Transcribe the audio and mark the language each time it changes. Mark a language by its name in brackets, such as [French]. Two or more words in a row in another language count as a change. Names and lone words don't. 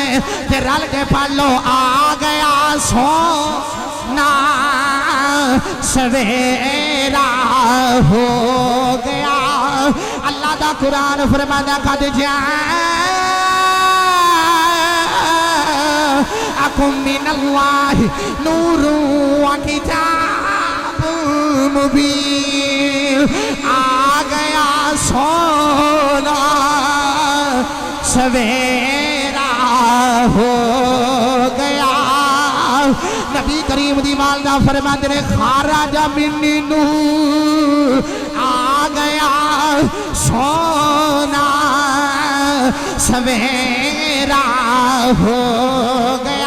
[Punjabi] تے رل کے پڑھ لو آ گیا سوہنا سویرا ہو گیا. اللہ دا قرآن فرماندا [Arabic] قد جاءكم من الله نور وكتاب مبين. [Punjabi] آ گیا سوہنا سویرا ہو گیا. نبی کریم دی والدہ فرماتے نے [Arabic] خرج مني نور. [Punjabi] آ گیا سوہنا سویرا ہو گیا.